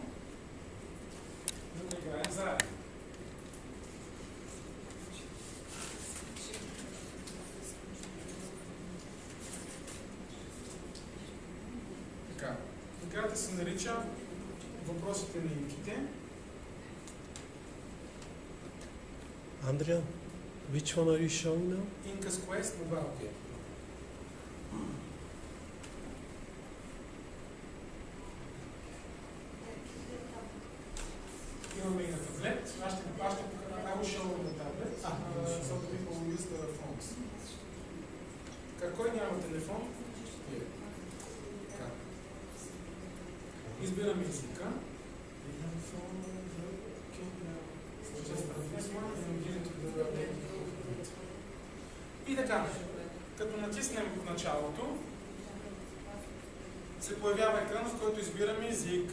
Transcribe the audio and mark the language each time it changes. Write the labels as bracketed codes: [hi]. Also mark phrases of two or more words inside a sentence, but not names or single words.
[bg] За да играем заедно. Така. Играта се нарича въпросите на инките. [en] Andrea, which one are you showing now? Inca's Quest Mobile Game. [bg] Имаме и на таблет. [en] I will show on the tablet, so the people will use the phones. [bg] Кой няма телефон? Избираме езика. И така, като натиснем в началото, се появява екран, в който избираме език.